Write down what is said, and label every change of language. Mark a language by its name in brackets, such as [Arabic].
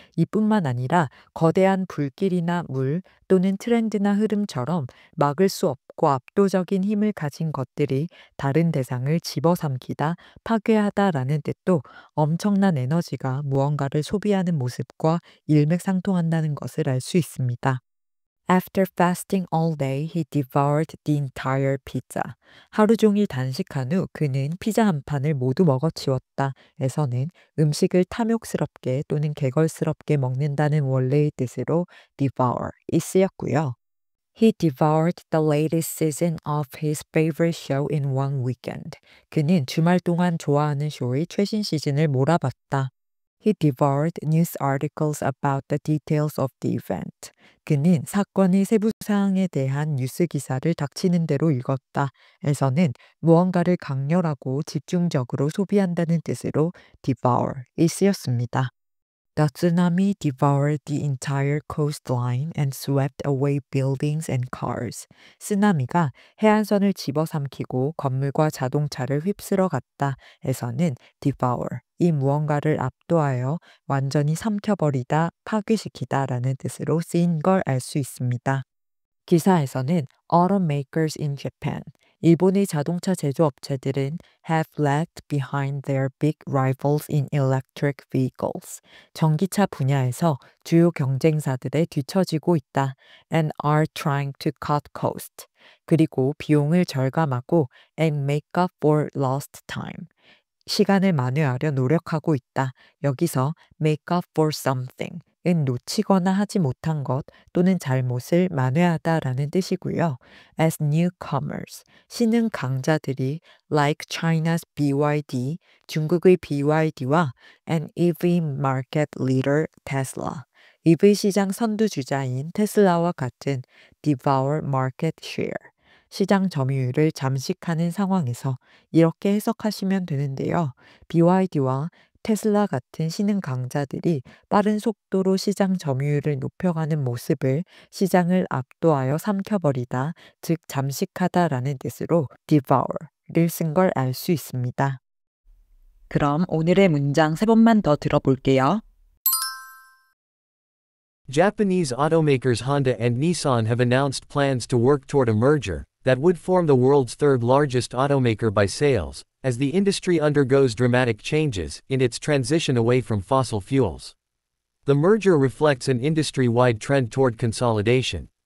[Korean] 이뿐만 아니라 거대한 불길이나 물 또는 트렌드나 흐름처럼 막을 수 없고 압도적인 힘을 가진 것들이 다른 대상을 집어삼키다, 파괴하다라는 뜻도 엄청난 에너지가 무언가를 소비하는 모습과 일맥상통한다는 것을 알 수 있습니다. [English] After fasting all day, he devoured the entire pizza. [Korean] 하루 종일 단식한 후 그는 피자 한 판을 모두 먹어치웠다. 에서는 음식을 탐욕스럽게 또는 개걸스럽게 먹는다는 원래의 뜻으로 devour이 쓰였고요. [English] He devoured the latest season of his favorite show in one weekend. [Korean] 그는 주말 동안 좋아하는 쇼의 최신 시즌을 몰아봤다. [English] He devoured news articles about the details of the event. [Korean] 그는 사건의 세부 사항에 대한 뉴스 기사를 닥치는 대로 읽었다. 에서는 무언가를 강렬하고 집중적으로 소비한다는 뜻으로 devour이 쓰였습니다. [English] The tsunami devoured the entire coastline and swept away buildings and cars. [Korean] 쓰나미가 해안선을 집어삼키고 건물과 자동차를 휩쓸어 갔다. 에서는 devour, 이 무언가를 압도하여 완전히 삼켜버리다, 파괴시키다라는 뜻으로 쓰인 걸 알 수 있습니다. 기사에서는 [English] automakers in Japan, [Korean] 일본의 자동차 제조업체들은 [English] have lagged behind their big rivals in electric vehicles. [Korean] 전기차 분야에서 주요 경쟁사들에 뒤처지고 있다. [English] and are trying to cut cost. [Korean] 그리고 비용을 절감하고 [English] and make up for lost time. [Korean] 시간을 만회하려 노력하고 있다. 여기서 [English] make up for something [Korean] 은 놓치거나 하지 못한 것 또는 잘못을 만회하다라는 뜻이고요. [English] As newcomers, [Korean] 신흥 강자들이 [English] like China's BYD, [Korean] 중국의 BYD와 [English] an EV market leader Tesla, [Korean] EV 시장 선두주자인 테슬라와 같은 [English] devour market share, [Korean] 시장 점유율을 잠식하는 상황에서 이렇게 해석하시면 되는데요. BYD와 테슬라 같은 신흥 강자들이 빠른 속도로 시장 점유율을 높여가는 모습을 시장을 압도하여 삼켜버리다, 즉 잠식하다라는 뜻으로 devour를 쓴 걸 알 수 있습니다. 그럼 오늘의 문장 3번만 더 들어볼게요. [English] Japanese automakers Honda and Nissan have announced plans to work toward a merger that would form the world's third largest automaker by sales, as the industry undergoes dramatic changes in its transition away from fossil fuels. The merger reflects an industry-wide trend toward consolidation.